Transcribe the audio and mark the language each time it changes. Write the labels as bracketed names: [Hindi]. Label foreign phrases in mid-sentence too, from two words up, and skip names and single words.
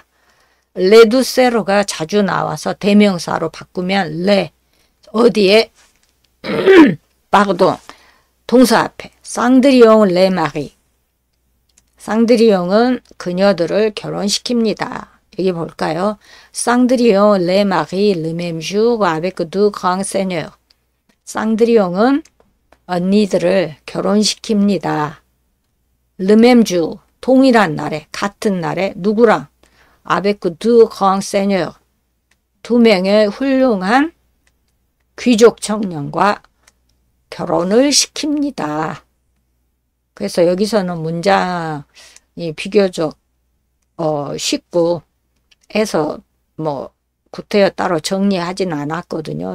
[Korean] 레두세로가 자주 나와서 대명사로 바꾸면 레 어디에 파르동 동사 앞에 쌍드리옹 레 마리 쌍드리옹은 그녀들을 결혼시킵니다. 여기 볼까요? [French] 쌍드리옹 les marie le même jour avec deux grands seigneurs. [Korean] 쌍드리옹은 언니들을 결혼시킵니다. [French] le même jour, [Korean] 동일한 날에, 같은 날에 누구랑? [French] avec deux grands seigneurs. [Korean] 두 명의 훌륭한 귀족 청년과 결혼을 시킵니다. 그래서 여기서는 문장이 비교적 쉽고 해서 뭐 구태여 따로 정리하지는 않았거든요.